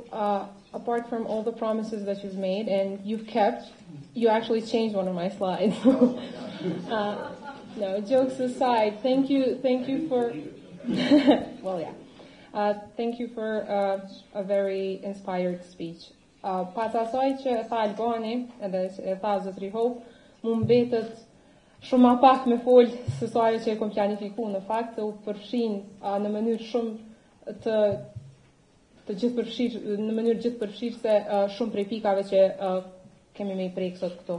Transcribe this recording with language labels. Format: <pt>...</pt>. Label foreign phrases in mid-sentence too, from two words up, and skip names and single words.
<en>Apart from all the promises that you've made and you've kept, you actually changed one of my slides. No, jokes aside, thank you for, well, yeah. Thank you for a very inspired speech.</en> <sq>Pas asaj që e tha Albani, edhe e tha Zotri Hope, mu mbetet shumë ma pak me fol se sa ajo që e kom planifiku në fakt, të u përfshin në mënyrë shumë të gjithëpërfshirë, në mënyrë gjithëpërfshirëse shumë prej pikave që kemi me I prek sot këto.</sq>